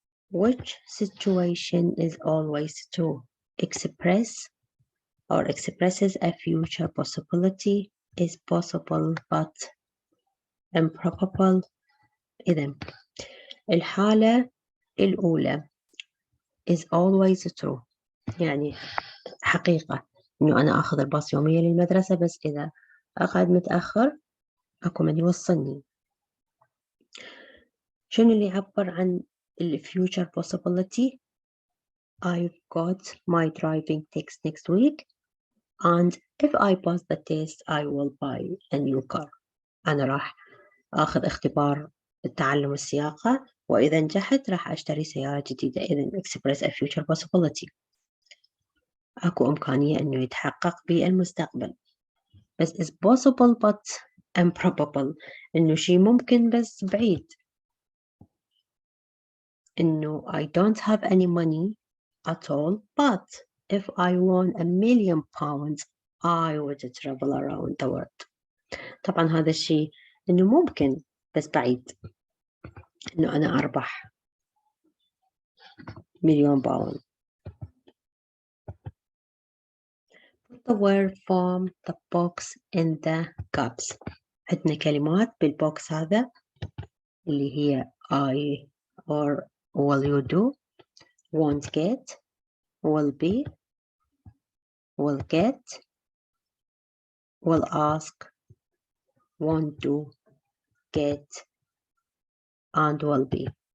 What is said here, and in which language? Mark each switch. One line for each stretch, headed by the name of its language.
English: Which situation is always true? Expresses a future possibility, is possible but improbable.
Arabic: إذن الحالة الأولى
English: is always true،
Arabic: يعني حقيقة إنه أنا أخذ الباص يوميا للمدرسة، بس إذا أقعد متأخر أكو من يوصلني. شنو اللي يعبر عن
English: future possibility؟ I've got my driving test next week and if I pass the test I will buy a new car.
Arabic: أنا راح أخذ اختبار التعلم السياقة وإذا نجحت راح أشتري سيارة جديدة. إذن
English: express a future possibility،
Arabic: أكو إمكانية إنه يتحقق بالمستقبل. بس
English: is possible but improbable،
Arabic: إنه شيء ممكن بس بعيد.
English: إنه I don't have any money at all but if I won £1 million I would travel around the world.
Arabic: طبعا هذا الشيء إنه ممكن بس بعيد، إنه أنا أربح £1,000,000.
English: Put the word from the box in the gaps.
Arabic: عندنا كلمات بالبوكس هذا اللي هي
English: I or will you do, won't get, will be, will get, will ask, want to, get, and will be.